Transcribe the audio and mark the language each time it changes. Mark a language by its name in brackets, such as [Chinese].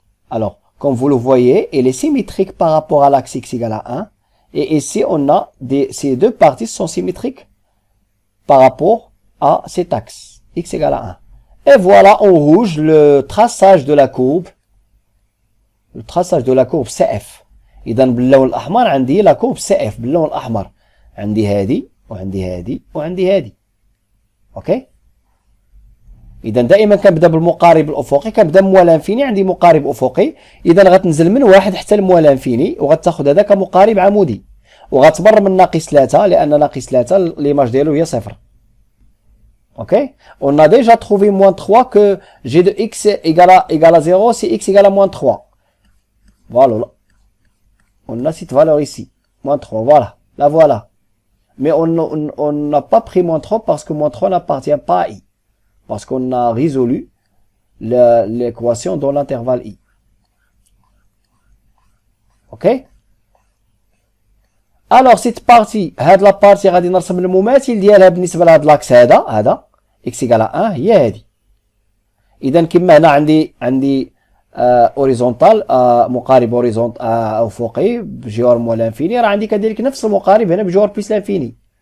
[French] Alors, comme vous le voyez, elle est symétrique par rapport à l'axe x égale à 1. Et ici, on a ces deux parties sont symétriques par rapport à cet axe, x égale à 1. Et voilà en rouge le traçage de la courbe. Le traçage de la courbe CF. [Arabic] إذا باللون الأحمر عندي [French] la courbe CF [Arabic] باللون الأحمر. عندي هذه وعندي هذه وعندي هذه. أوكي؟ إذا دائما كنبدا بالمقارب الأفقي، كنبدا من موال انفيني، عندي مقارب أفقي، إذا غتنزل من واحد حتى الموال انفيني وغتاخذ هذا كمقارب عمودي. وغتمر من ناقص 3 لأن ناقص 3 ليماج ديالو هي 0. Ok? [French] On a déjà trouvé moins 3 que g de x égale à 0 si x égale à moins 3. Voilà. On a cette valeur ici. Moins 3. Voilà. La voilà. Mais on n'a pas pris moins 3 parce que moins 3 n'appartient pas à i. Parce qu'on a résolu l'équation dans l'intervalle i. Ok? Alors cette partie, [Arabic] هاد [French] la partie [Arabic] غادي نرسم المماثل ديالها بالنسبة لهاد لاكس هذا [French] x égale à 1 [Arabic] هي هذه. إذا كما هنا عندي هوريزونتال مقارب هوريزونتال أفقي بجوار موال لانفيني، راه عندي كذلك نفس المقارب هنا بجوار بلس لانفيني.